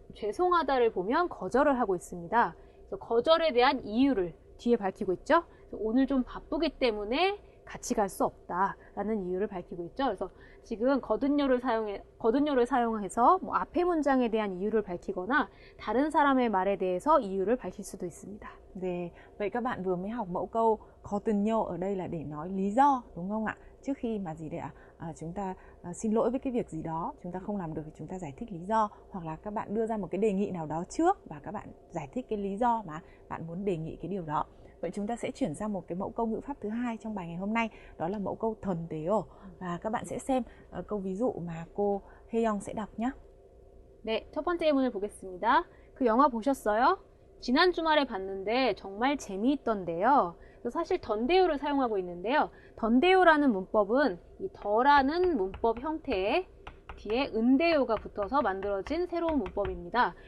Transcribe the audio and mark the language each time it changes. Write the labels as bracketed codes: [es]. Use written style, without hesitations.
[ko] 죄송하다를 보면 거절을 하고 있습니다. 그래서 거절에 대한 이유를 뒤에 밝히고 있죠. 오늘 좀 바쁘기 때문에 같이 갈 수 없다라는 이유를 밝히고 있죠. 그래서 지금 거든요를 사용해서 뭐 앞에 문장에 대한 이유를 밝히거나 다른 사람의 말에 대해서 이유를 밝힐 수도 있습니다. [vi] 네, vậy các bạn vừa mới học mẫu câu 거든요 ở đây là để nói lý do, đúng không ạ? Trước khi mà gì đấy ạ? Chúng ta xin lỗi với cái việc gì đó, chúng ta không làm được thì chúng ta giải thích lý do, hoặc là các bạn đưa ra một cái đề nghị nào đó trước và các bạn giải thích cái lý do mà bạn muốn đề nghị cái điều đó. Vậy chúng ta sẽ chuyển sang một cái mẫu câu ngữ pháp thứ hai trong bài ngày hôm nay, đó là mẫu câu 던데요. Và các bạn sẽ xem câu ví dụ mà cô Haeyoung sẽ đọc nhé. [ko] 네, 첫 번째 예문을 보겠습니다. 그 영화 보셨어요? 지난 주말에 봤는데 정말 재미있던데요. 사실 던데요를 사용하고 있는데요. 던데요라는 문법은 이 더라는 문법 형태에 뒤에 은데요가 붙어서 만들어진 새로운 문법입니다.